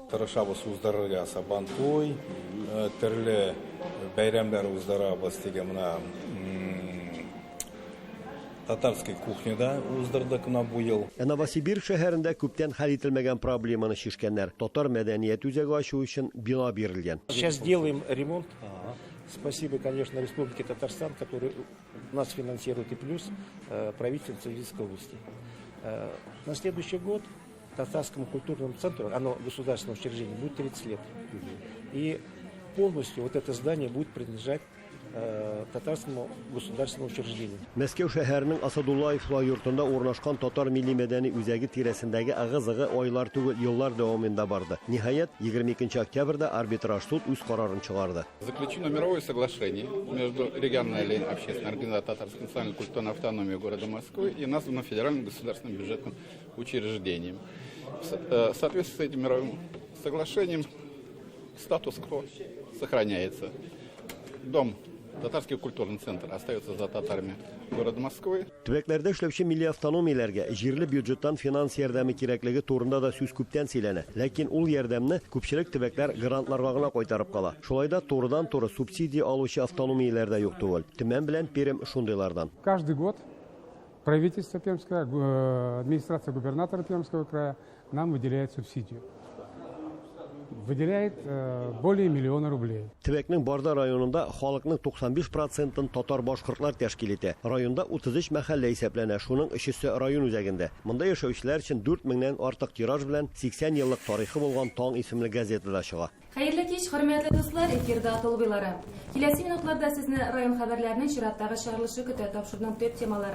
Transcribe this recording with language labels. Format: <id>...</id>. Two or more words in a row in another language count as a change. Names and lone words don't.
<tt>Тырышабыз уздырырга Сабантуй, төрле бәйрәмләр уздырабыз дигән менә татарской кухняда уздырдык на бу ел. Новосибирск шәһәрендә күптән хәл ителмәгән проблеманы шишкәннәр. Татар мәдәният үзәге ачу өчен бина бирелгән.</tt> <ru>Сейчас делаем ремонт. Спасибо, конечно, Республике Татарстан, который нас финансирует, и плюс правительство Тверской области. На следующий год Татарскому культурному центру, оно государственное учреждение, будет 30 лет. И полностью вот это здание будет принадлежать татарскому государственному учреждению.</ru> <tt>Мәскәү шәһәренең Асадуллаевлар йортында урнашкан татар милли мәдәни үзәге тирәсендәге ыгы-зыгы айлар түгел, еллар дәвамында барды. Ниһаять, 22 октябрьдә арбитраж суд үз карарын чыгарды.</tt> <ru>Заключено мировое соглашение между региональной общественной организацией Татарской национальной культурной автономии города Москвы и названо федеральным государственным бюджетным учреждением. В соответствии с этим мировым соглашением статус-кво сохраняется. Дом Татарский культурный центр остается за татарами города Москвы.</ru> <tt>Төбәкләрдә эшләүче милли автономияләргә җирле бюджеттан финанс ярдәме кирәклеге турында да сүз күптән сөйләнә. Ләкин ул ярдәмне күпчелек төбәкләр грантларга гына кайтарып кала. Шулай да турыдан-туры субсидия алучы автономияләр дә юк түгел. Төмән белән Пермь шундыйлардан.</tt> <ru>Каждый год правительство Пермского, администрация губернатора Пермского края нам выделяет субсидию. Выделяет более миллиона рублей.</ru> <tt>Төбәкнең Барда районында халыкның 95%-ын татар башкортлар тәшкил итә. Районда 33 мәхәллә исәпләнә, шуның 3-се район үзәгендә. Монда яшәүчеләр өчен 4000-нән артык тираж белән 80 еллык тарихы булган Таң исемле газетада чыга. Хәерле кич, хөрмәтле дуслар, эфирда Толбыйлары. Киләсе минутларда сезне район хәбәрләренең чираттагы чыгарылышы көтә, тапшырдым төп темалары.</tt>